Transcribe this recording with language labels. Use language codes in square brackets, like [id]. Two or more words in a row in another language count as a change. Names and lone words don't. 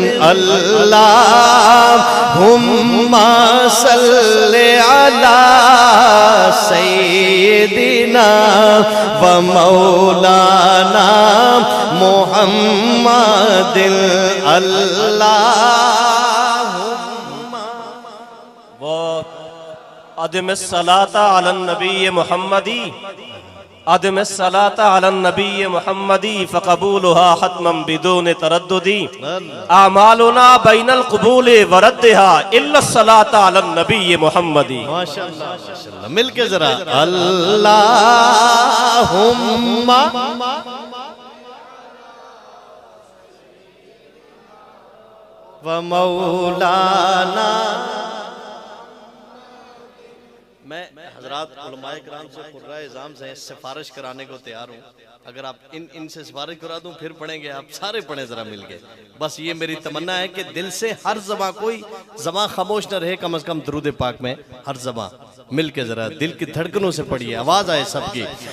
[ar] اللہم صلی علی سیدنا و مولانا محمد۔ اللہم وہ عدم الصلاة علی النبی محمدی، عدم الصلاة علی النبی محمدی فقبولها حتما بدون ترددی، اعمالنا بین القبول وردها الا الصلاة علی النبی محمدی۔ [ur] ماشاءاللہ، مل کے ذرا [ar] اللہم و مولانا۔ [ur] میں حضرات علماء کرام سے قرہ اعظام سے سفارش کرانے کو تیار ہوں، اگر آپ ان سے سفارش کرا دوں پھر پڑھیں گے، آپ سارے پڑھیں ذرا مل کے، بس یہ میری تمنا ہے کہ دل سے ہر زباں، کوئی زباں خاموش نہ رہے، کم از کم درود پاک میں ہر زباں مل کے ذرا دل کی دھڑکنوں سے پڑھیے، آواز آئے سب کی۔